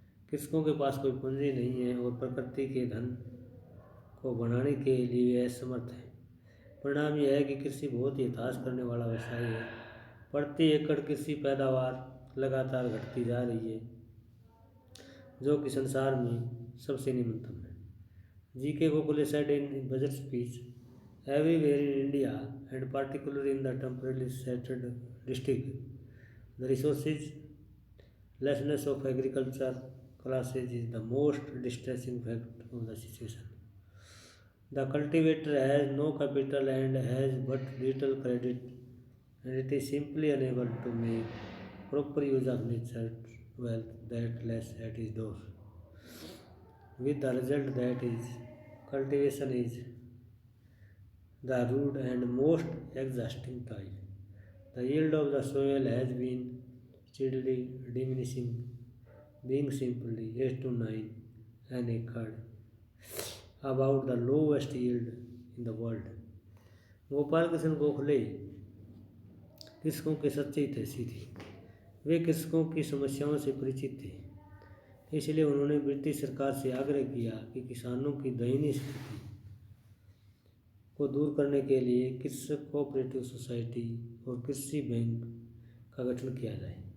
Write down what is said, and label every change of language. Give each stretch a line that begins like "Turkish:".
Hindi: कृषकों के पास कोई पूंजी नहीं है और प्रकृति के धन को बढ़ाने के लिए वे असमर्थ हैं। परिणाम यह है कि कृषि बहुत ही हताश करने वाला व्यवसाय है। प्रति एकड़ कृषि पैदावार लगातार घटती जा रही है, जो कि संसार में सबसे निम्नतम है।
English: G.K. Gokhale said in budget speech, everywhere in India and particularly in the temporarily settled district, the resourcelessness of agriculture classes is the most distressing fact of the situation. The cultivator has no capital and has but little credit, and it is simply unable to make proper use of nature's wealth that lies at his door. With the result that is cultivation is the rude and most exhausting toil. The yield of the soil has been steadily diminishing, being simply 8 to 9 an acre, about the lowest yield in the world.
Hindi: Gopal Krishna Gokhale कृषकों के सच्चे हितैषी थे। वे कृषकों की समस्याओं से परिचित थे, इसलिए उन्होंने ब्रिटिश सरकार से आग्रह किया कि किसानों की दयनीय स्थिति को दूर करने के लिए कृषक कोऑपरेटिव सोसाइटी और कृषि बैंक का गठन किया जाए।